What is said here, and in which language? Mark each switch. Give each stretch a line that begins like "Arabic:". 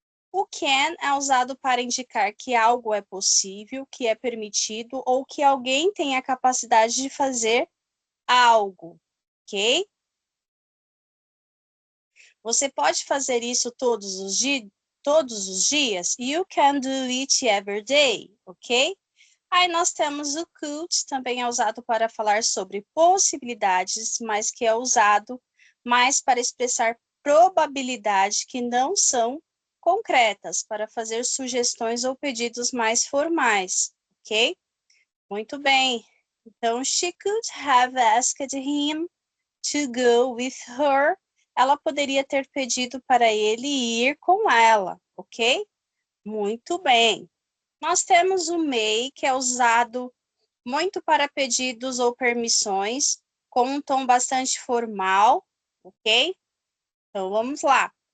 Portuguese: O can é usado para indicar que algo é possível, que é permitido ou que alguém tem a capacidade de fazer algo, ok? Você pode fazer isso todos os dias?
English: You can do it every day, ok?
Portuguese: Aí nós temos o could, também é usado para falar sobre possibilidades, mas que é usado mais para expressar probabilidade que não são concretas, para fazer sugestões ou pedidos mais formais, ok? Muito bem.
English: Então, she could have asked him to go with her.
Portuguese: Ela poderia ter pedido para ele ir com ela, ok? Muito bem. Nós temos o may, que é usado muito para pedidos ou permissões, com um tom bastante formal, ok? Então, vamos lá.